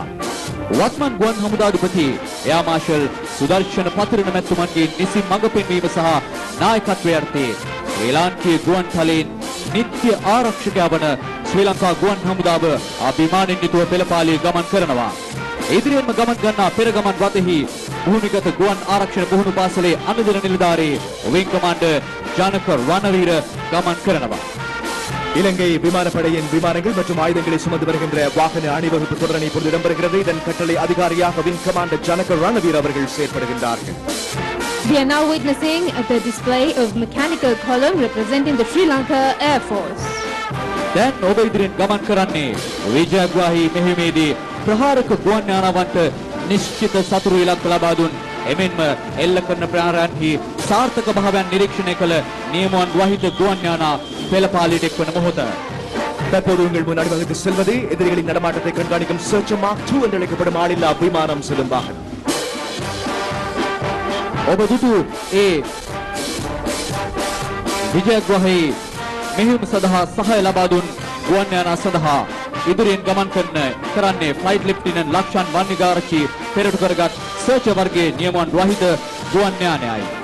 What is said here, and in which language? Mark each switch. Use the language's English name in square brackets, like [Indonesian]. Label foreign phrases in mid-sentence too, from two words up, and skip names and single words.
[Sinhala] වත්මන් ගුවන් හමුදාධිපති එයා මාර්ෂල් සුදර්ශන පතිරණ මැතිතුමන්ගේ නිසි මඟ පෙන්වීම සහ නායකත්වය යටතේ ශ්‍රී ලාංකීය ගුවන් තලයෙන් නිත්‍ය ආරක්ෂකයා වන ශ්‍රී ලංකා ගුවන් හමුදාව අභිමානෙන් යුතුව පෙළපාලිය ගමන් කරනවා. ඉදිරියෙන්ම ගමන් ගන්නා පෙර ගමන් රථෙහි භූමිගත ගුවන් ආරක්ෂණ පුහුණු පාසලේ අනුදින නිලධාරී විං කමාන්ඩර් ජනක රණවීර ගමන් කරනවා. [Tamil] இலங்கை விமானப்படையின் விமானங்கள் மற்றும் ஆயுதங்களை சுமந்து வருகின்ற வாகன அணிவகுப்பு தொடரணி இப்பொழுது இடம்பெறுகிறது. இதன் கட்டளை அதிகாரியாக விங் கமாண்டர் ஜனக ரணவீர் அவர்கள் செயற்படுகின்றார்கள். [English] We are now witnessing the display of mechanical column representing the Sri Lanka Air Force. [Sinhala] දැන් ඔබ ඉදිරියෙන් ගමන් කරන්නේ විජයග්‍රාහී මෙහෙයුමේදී ප්‍රහාරක ගුවන් යානාවන්ට නිශ්චිත සතුරු ඉලක්ක ලබා දුන් එමෙන්ම එල්ල කරන ප්‍රහාරයන්හි සාර්ථක භාවයන් නිරීක්ෂණය කළ නියමුවන් වහිත ගුවන් යානා පෙළපාලියට එක්වන මොහොත. [Tamil] தற்போது உங்கள் முன் அணிவகுத்து செல்வது எதிரிகளின் நடமாட்டத்தை கண்காணிக்கும் சர்ச்சர் மார்க் 2 என்று அழைக்கப்படும் ஆளில்லா விமானம் செல்லும் வாகனம். [Sinhala] ඔබ දුටු ඒ විජයග්‍රාහී මෙහෙයුම සඳහා සහාය ලබා දුන් ගුවන් යානා සඳහා ඉදිරියෙන් ගමන් කරන්නේ ෆ්ලයිට් ලෙෆ්ටිනන්ට් ලක්ෂන් වන්නිගාරච්චි පෙරටු කරගත් සර්චර් වර්ගයේ නියමුවන් වහිත ගුවන් යානයයි.